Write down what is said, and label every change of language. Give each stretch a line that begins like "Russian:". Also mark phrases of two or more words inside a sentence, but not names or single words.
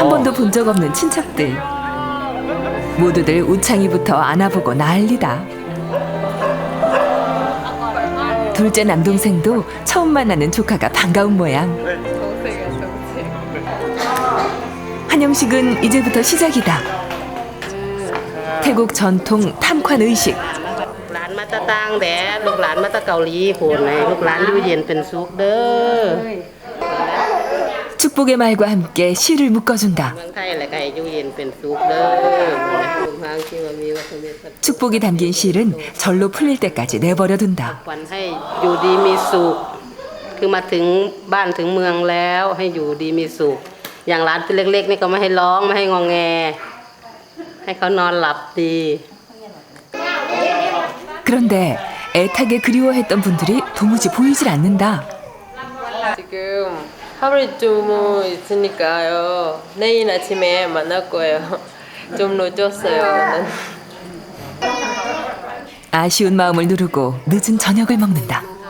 Korean: 한 번도 본 적 없는 친척들. 모두들 우창이부터 안아보고 난리다. 둘째 남동생도 처음 만나는 조카가 반가운 모양. 환영식은 이제부터 시작이다. 태국 전통 탐관 의식.
Thai: หลานมาตะตังแดดลูกหลานมาตะเกาหลีโหนเลยลูกหลานอยู่เย็นเป็นสุขเด้อ
Korean: 축복의 말과 함께 시를 묶어준다.
Thai: เมืองไทยแหละก็ให้อยู่เย็นเป็นสุขเด้อทุกทางที่ว่ามีวัฒนธรรม
Korean: 축복이 담긴 실은 절로 풀릴 때까지 내버려둔다.
Thai: ขวัญให้อยู่ดีมีสุขคือมาถึงบ้านถึงเมืองแล้วให้อยู่ดีมีสุขอย่างหลานตัวเล็กๆนี่ก็ไม่ให้ร้องไม่ให้งอแงให้เขานอนหลับดี
Korean: 그런데 애타게 그리워했던 분들이 도무지 보이질 않는다. 지금 하루 좀 있으니까요. 내일 아침에 만날 거예요. 좀 늦었어요. 아쉬운 마음을 누르고 늦은 저녁을 먹는다.